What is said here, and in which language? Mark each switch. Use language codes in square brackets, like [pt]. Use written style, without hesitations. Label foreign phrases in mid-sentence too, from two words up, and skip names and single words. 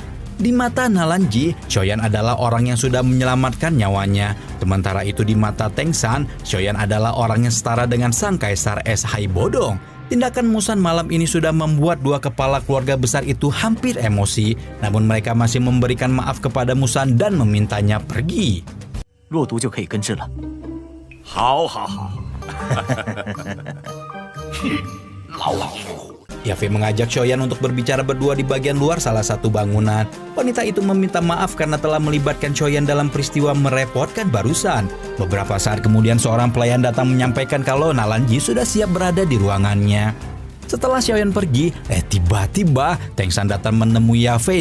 [id] Di mata Nalan Ji, Xiaoyan adalah orang yang sudah menyelamatkan nyawanya. Sementara itu di mata Teng San, Xiaoyan adalah orang yang setara dengan sang kaisar es Hai Bodong. Tindakan Musan malam ini sudah membuat dua kepala keluarga besar itu hampir emosi. Namun mereka masih memberikan maaf kepada Musan dan memintanya pergi. [zh] 弱毒就可以根治了。好好好，老老虎。 [id] Yafei mengajak Xiaoyan untuk berbicara berdua di bagian luar salah satu bangunan. Wanita itu meminta maaf karena telah melibatkan Xiaoyan dalam peristiwa merepotkan barusan. Beberapa saat kemudian seorang pelayan datang menyampaikan kalau Nalan Ji sudah siap berada di ruangannya. Setelah Xiaoyan pergi, tiba-tiba Teng San datang menemui Yafei.